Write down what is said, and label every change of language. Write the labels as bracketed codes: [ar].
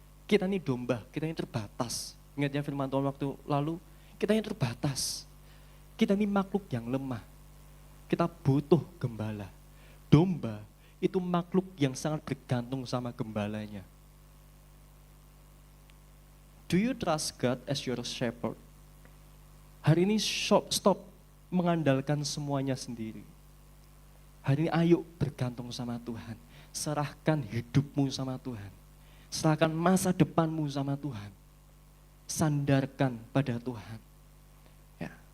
[id] Kita ini domba, kita ini terbatas. Ingat ya firman Tuhan waktu lalu, kita ini terbatas. Kita ini makhluk yang lemah. Kita butuh gembala. Domba itu makhluk yang sangat bergantung sama gembalanya. [en] Do you trust God as your shepherd? [id] Hari ini stop mengandalkan semuanya sendiri. Hari ini ayo bergantung sama Tuhan. Serahkan hidupmu sama Tuhan. Serahkan masa depanmu sama Tuhan. Sandarkan pada Tuhan. Ya.